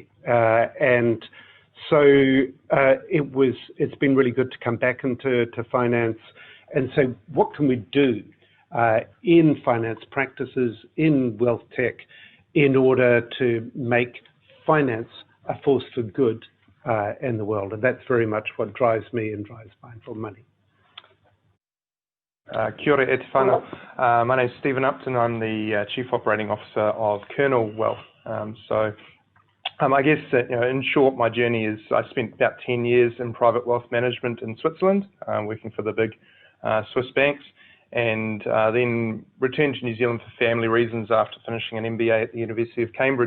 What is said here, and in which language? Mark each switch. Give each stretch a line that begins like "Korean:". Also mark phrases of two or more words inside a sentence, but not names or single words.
English: And so it's been really good to come back into finance and say, what can we do in finance practices, in wealth tech, in order to make finance a force for good in the world? And that's very much what drives me and drives Mindful Money.
Māori: Kia ora e te whānau.
English: My name is Stephen Upton. I'm the Chief Operating Officer of Kernel Wealth. I guess in short, my journey is I spent about 10 years in private wealth management in Switzerland, working for the big Swiss banks, and then returned to New Zealand for family reasons after finishing an MBA at the University of Cambridge.